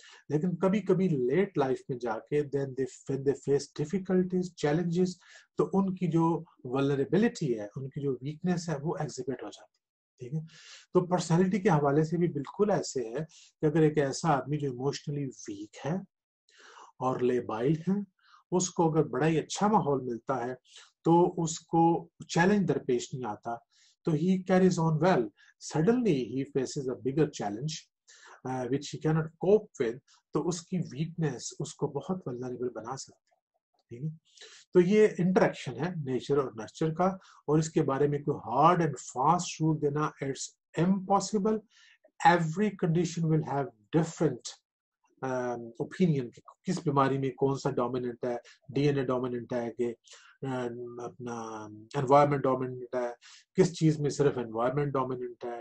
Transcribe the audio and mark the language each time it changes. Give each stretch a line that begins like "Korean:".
Urdu: لیکن کبھی کبھی لیٹ لائف میں جا کے
English: then they face difficulties, challenges,
Urdu: تو ان کی جو vulnerability ہے, ان کی جو weakness ہے وہ exhibit ہو جاتی ہے. ٹھیک ہے. تو پرسنالٹی کے حوالے سے بھی بالکل ایسے ہے کہ اگر ایک ایسا آدمی جو ایموشنلی ویک ہے اور لیبائل ہے, اس کو اگر بڑا ہی اچھا ماحول ملتا ہے تو اس کو چیلنج درپیش نہیں آتا, تو
English: he carries on well. Suddenly he faces a bigger challenge which he cannot cope with,
Urdu: تو اس کی ویکنس اس کو بہت vulnerable بنا سکتی
English: ہے.
Urdu: تو یہ انٹریکشن ہے نیچر اور نرچر کا, اور اس کے بارے میں کوئی ہارڈ اینڈ فاسٹ رول دینا
English: It's impossible. Every condition will have different opinion
Urdu: کہ کس بیماری میں کون سا ڈومیننٹ ہے, ڈی این اے ڈومیننٹ ہے کہ اپنا انوائرمنٹ ڈومیننٹ ہے, کس چیز میں صرف انوائرمنٹ ڈومیننٹ ہے.